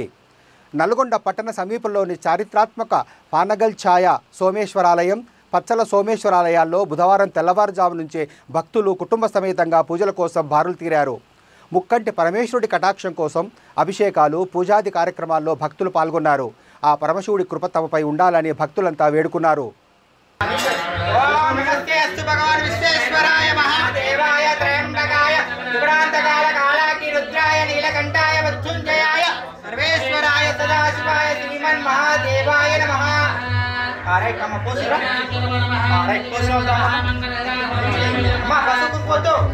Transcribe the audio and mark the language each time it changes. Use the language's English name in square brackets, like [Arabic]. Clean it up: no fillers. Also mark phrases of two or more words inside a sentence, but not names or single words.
[Telugu] నల్గొండ పట్టణ సమీపంలోని చారిత్రాత్మక పానగల్ ఛాయ సోమేశ్వరాలయం, పచ్చల సోమేశ్వరాలయాల్లో బుధవారం తెల్లవారుజాము నుంచే భక్తులు కుటుంబ సమేతంగా పూజల కోసం బారులు తీరారు. ముక్కంటి పరమేశ్వరుడి కటాక్షం కోసం అభిషేకాలు, పూజాది కార్యక్రమాల్లో భక్తులు పాల్గొన్నారు. ఆ పరమశివుడి కృప తమపై ఉండాలని భక్తులంతా వేడుకున్నారు. [Sanskrit] भगवान विश्वेश्वराय महादेवाय त्रयंबकाय त्रिपुरांतकाल कालाकी रुद्राय नीलकंठाय मृत्युंजयाय सर्वेश्वराय सदाशिवाय श्रीमन् महादेवाय नमः. अरे कम पोसरा अरे पोसरा मा बसु फोटो